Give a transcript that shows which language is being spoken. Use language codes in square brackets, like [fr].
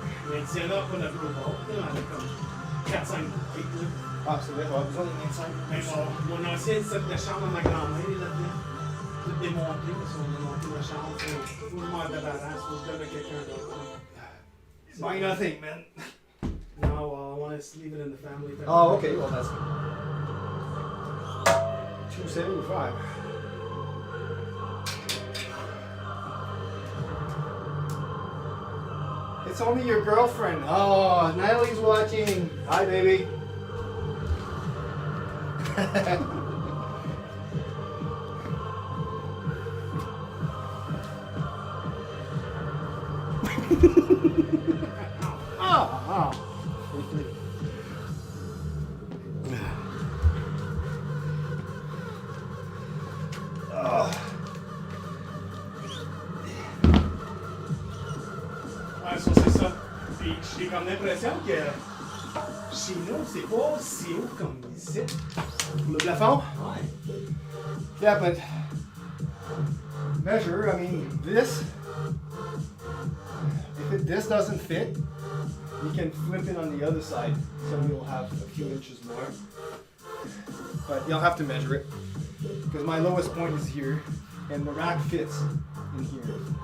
[fr] Mais Tiana n'a pas de gros bord, elle en a comme 4-5 bouquets. Ah, c'est vrai, j'aurais besoin d'une inside. Mais mon ancien set de chambre à ma grand-mère est là-dedans. Tout démonté, parce qu'on a démonté la chambre. Faut que je m'en débarrasse, faut que je donne à quelqu'un d'autre. [en] Buy nothing, man. No, I want to leave it in the family. Oh, okay, well that's good. 275. It's only your girlfriend. Oh, Natalie's watching. Hi, baby. Oh. [fr] Ouais, ça c'est ça. Puis j'ai comme l'impression que chez nous, c'est pas si haut comme ici. Le plafond? Ouais. [en] Yeah, but measure, I mean, this, if this doesn't fit, you can flip it on the other side, so you'll have a few inches more. But you'll have to measure it, because my lowest point is here, and the rack fits in here.